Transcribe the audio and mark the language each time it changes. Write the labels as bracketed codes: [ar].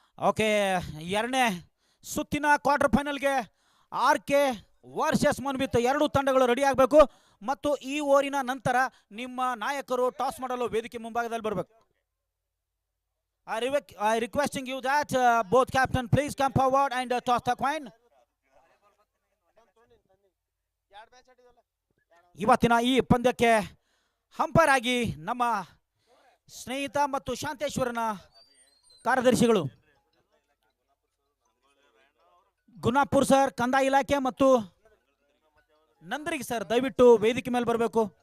[kn] Okay, 2ನೇ ಸುತ್ತಿನ quarter ಫೈನಲ್ಗೆ RK ವರ್ಸಸ್ ಮನ್ವಿತ್ ಎರಡು ತಂಡಗಳು ರೆಡಿ ಆಗಬೇಕು. ಮತ್ತು ಈ ಓರಿನ ನಂತರ ನಿಮ್ಮ ನಾಯಕರು ಟಾಸ್ ಮಾಡಲು ವೇದಿಕೆ ಮುಂಭಾಗದಲ್ಲಿ ಬರಬೇಕು. [en] I requesting you that both captain please come forward and toss the coin. [kn] ಇವತ್ತಿನ ಈ ಪಂದ್ಯಕ್ಕೆ ಹಂಪರ್ ಆಗಿ ನಮ್ಮ ಸ್ನೇಹಿತ ಮತ್ತು ಶಾಂತೇಶ್ವರನ ಕಾರ್ಯದರ್ಶಿಗಳು ಗುನಾಪುರ್ ಸರ್, ಕಂದಾಯ ಇಲಾಖೆ ಮತ್ತು ನಂದರಿಗೆ ಸರ್, ದಯವಿಟ್ಟು ವೇದಿಕೆ ಮೇಲೆ ಬರಬೇಕು.